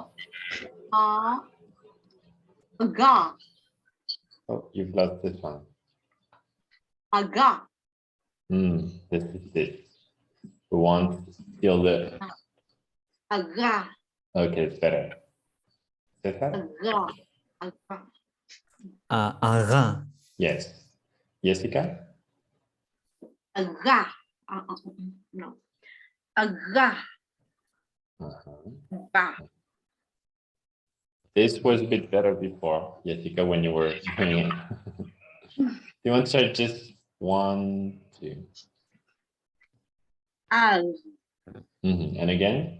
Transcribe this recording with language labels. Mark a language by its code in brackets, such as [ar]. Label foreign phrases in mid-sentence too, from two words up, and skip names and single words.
[en] Ah. Aga. Oh, you've lost this one. Aga. This is it. We want still the. Aga. Okay, it's better. Cesar? Aga. Aga. Ara. Yes. Jessica? Aga. No. Aga. Ba. This was a bit better before, Jessica, when you were doing it. You want to try just 1, 2. Al. And again?